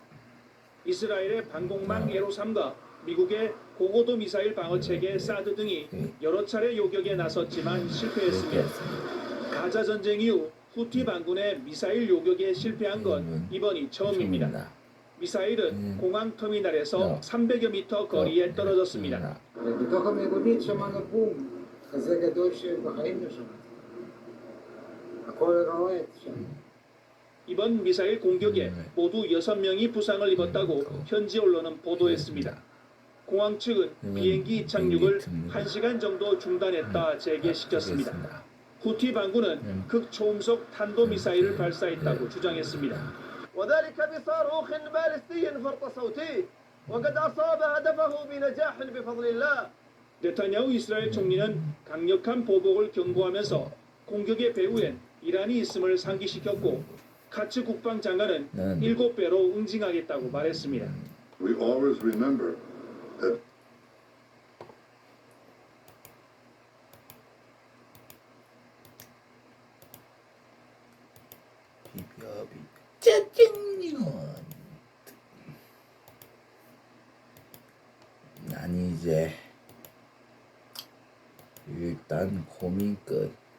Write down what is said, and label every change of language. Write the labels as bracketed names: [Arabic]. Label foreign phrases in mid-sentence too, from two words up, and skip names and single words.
[Korean] 이스라엘의 방공망 예로삼과 미국의 고고도 미사일 방어 체계 사드 등이 여러 차례 요격에 나섰지만 실패했습니다. 가자 전쟁 이후 후티 반군의 미사일 요격에 실패한 건 이번이 처음입니다. 미사일은 공항 터미널에서 300여 미터 거리에 떨어졌습니다. [Hebrew] בתוך המיגונית שמענו בום כזה גדול שבחיים לא שמעתי. הכל רועד שם. [Korean] 이번 미사일 공격에 모두 6명이 부상을 입었다고 현지 언론은 보도했습니다. 공항 측은 비행기 착륙을 1시간 정도 중단했다 재개시켰습니다. 후티 반군은 극초음속 탄도미사일을 발사했다고 주장했습니다. [Arabic] وذلك بصاروخ باليستي فرط صوتي وقد أصاب هدفه بنجاح بفضل الله. [Korean] 네타냐후 이스라엘 총리는 강력한 보복을 경고하면서 공격의 배후엔 이란이 있음을 상기시켰고 카츠 국방장관은 7배로 응징하겠다고 말했습니다. [English] We always remember that [Korean] 짜증면. 난 이제 일단 고민 끝.